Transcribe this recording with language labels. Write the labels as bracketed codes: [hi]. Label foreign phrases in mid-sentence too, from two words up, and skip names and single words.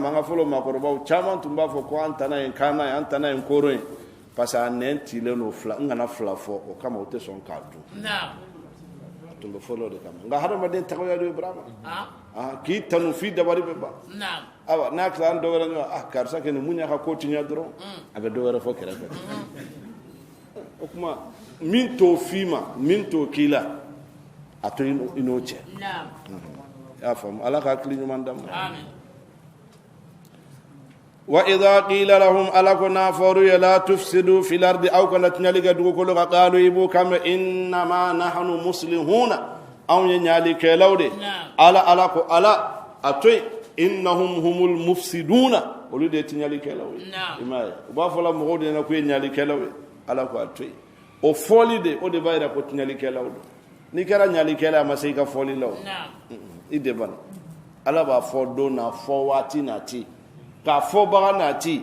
[bm] an ka fɔlɔ maakɔrɔbaw caman tun b'a fɔ ko an tana ye kaana ye an tana ye kooro ye [fr] parce que [bm] a nɛn cilen don fila n kana fila fɔ o kama o tɛ sɔn k'a dun tun bɛ fɔlɔ de kama nka hadamaden tagoya don Ibrahima k'i tanu f'i dabari bɛ ban awa n'a tila an dɔ wɛrɛ ɲɔgɔn karisa kɛ nin mun y'a ka ko tiɲɛ dɔrɔn a bɛ dɔ wɛrɛ fɔ kɛrɛfɛ o tuma min t'o f'i ma min t'o k'i la a to i n'o cɛ i y'a faamu ala ka hakili ɲuman d'a ma [ar] وإذا قيل لهم [bm] alako n'a fɔru ye [ar] لا تفسدوا في الأرض [bm] aw kana tiɲɛli kɛ dugukolo kan qalu i b'o kan mɛn [ar] إنما نحن مصلحون [bm] anw ye ɲalikɛlaw de ala ko ala a to yen [ar] إنهم هم المفسدون [bm] olu de ye tiɲɛlikɛlaw ye i m'a ye u b'a fɔ la mɔgɔw de ɲɛna k'u ye ɲalikɛlaw ye ala ko a to yen o fɔli de o de b'a jira ko tiɲɛlikɛlaw don n'i kɛra ɲalikɛla a ma se i ka fɔli la o i de bana ala b'a fɔ don na fɔ waati nati k'a fɔ baga nati